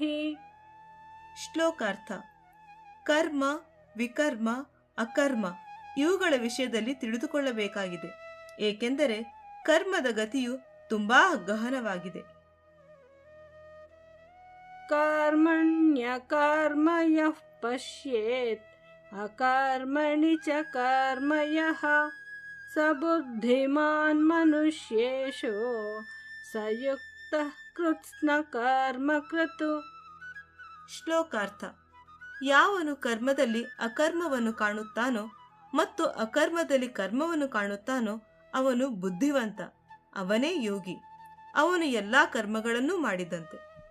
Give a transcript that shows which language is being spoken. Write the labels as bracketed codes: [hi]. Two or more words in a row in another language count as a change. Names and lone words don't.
[kn] ಶ್ಲೋಕಾರ್ಥ. ಕರ್ಮ, ವಿಕರ್ಮ, ಅಕರ್ಮ ಇವುಗಳ ವಿಷಯದಲ್ಲಿ ತಿಳಿದುಕೊಳ್ಳಬೇಕಾಗಿದೆ. ಏಕೆಂದರೆ ಕರ್ಮದ ಗತಿಯು ತುಂಬಾ ಗಹನವಾಗಿದೆ. [sa] ಕರ್ಮಣ್ಯಕರ್ಮ ಯಃ ಪಶ್ಯೇತ್ ಅಕರ್ಮಣಿ ಚ ಕರ್ಮ ಯಃ ಸ ಬುದ್ಧಿಮಾನ್ ಮನುಷ್ಯೇಷು ಸಯುಕ್ತಃ ಕೃತ್ಸ್ನ ಕರ್ಮ ಕೃತು. [kn] ಶ್ಲೋಕಾರ್ಥ. ಯಾವನು ಕರ್ಮದಲ್ಲಿ ಅಕರ್ಮವನ್ನು ಕಾಣುತ್ತಾನೋ ಮತ್ತು ಅಕರ್ಮದಲ್ಲಿ ಕರ್ಮವನ್ನು ಕಾಣುತ್ತಾನೋ ಅವನು ಬುದ್ಧಿವಂತ, ಅವನೇ ಯೋಗಿ. ಅವನು ಎಲ್ಲಾ ಕರ್ಮಗಳನ್ನೂ ಮಾಡಿದಂತೆ.